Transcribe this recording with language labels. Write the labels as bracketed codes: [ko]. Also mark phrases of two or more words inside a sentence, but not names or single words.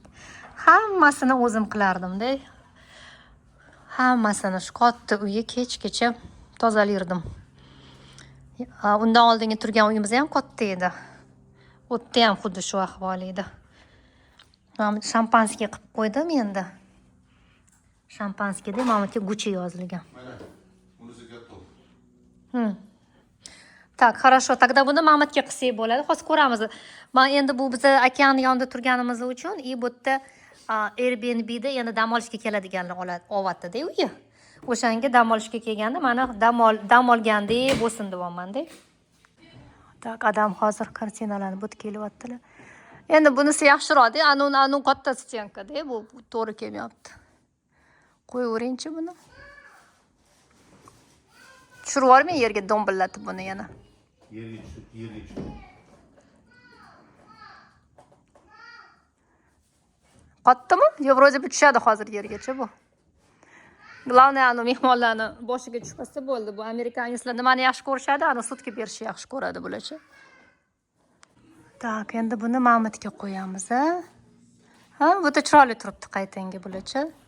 [uz] Hammasini o'zim qilardim-da. Hammasini shu katta uyga kechgacha tozalardim. Undan oldingi turgan uyimiz ham katta edi. O'tda ham xuddi shu ahvol edi. Men shampanskiy qilib qo'ydim endi. Shampanskiyda meniki Gucci yozilgan. Mana, bunisi готов. [ru] Так, хорошо. Тогда [uz] buni Mamatga qilsak bo'ladi. Hozir ko'ramiz. Men endi bu biz okean yonida turganimiz uchun bu yerda Airbnb'da endi dam olishga keladiganlar olyapti-da uyga. O'shanga dam olishga kelganda mana dam olgandek bo'lsin deyapman-da. Tak, adam hozir kartinalarni but kelyaptilar. Endi bunisi yaxshiroq-da, anu katta stenka-da, bu to'g'ri kelmayapti. Qo'yaveringchi buni. Tushirib yubormay yerga dombillatib buni yana. Yerga tushib. Qotdimi? Yo, [ru] vроде бы [uz] tushadi hozir yergacha bu. Главное, anu mehmonlarni boshiga tushmasa bo'ldi. Bu amerikanistlar nimani yaxshi ko'rishadi? Anu sutga berishni yaxshi ko'radi bularcha. Tak, endi buni Mamatga qo'yamiz, ha? Bu da chiroyli turibdi qaytanga bularcha.